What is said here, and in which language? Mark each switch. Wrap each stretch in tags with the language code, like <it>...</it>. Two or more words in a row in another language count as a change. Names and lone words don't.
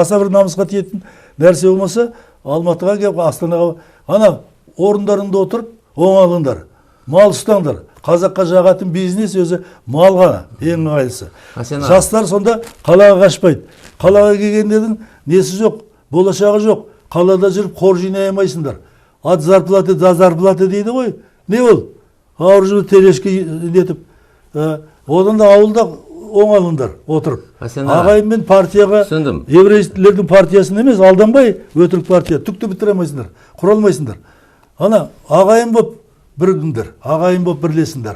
<kk>Аса бір намысқа тиетін нәрсе болмаса, Алматыға келіп, Астанаға, орындарында отырып, оңалыңдар. Мал ұстаңдар. Қазаққа жағатын бизнес өзі мал ғана, ең ыңғайлысы. Жастар сонда қалаға қашпайды. Қалаға келгендердің несі жоқ, болашағы жоқ. Қалада жүріп қор жинай алмайсыңдар.</kk> <ru>От зарплаты до зарплаты</ru> <kk>дейді ғой. Не ол? Ауыр жылы телешке нетіп. Одан да ауылда оңалыңдар отырып. Ағайынмен партияға, еврейлердің партиясын емес, алданбай өтірік партия, түкті бітіре алмайсыңдар, құра алмайсыңдар. Ағайын боп бірігіңдер, ағайын боп бірлесіңдер.</kk>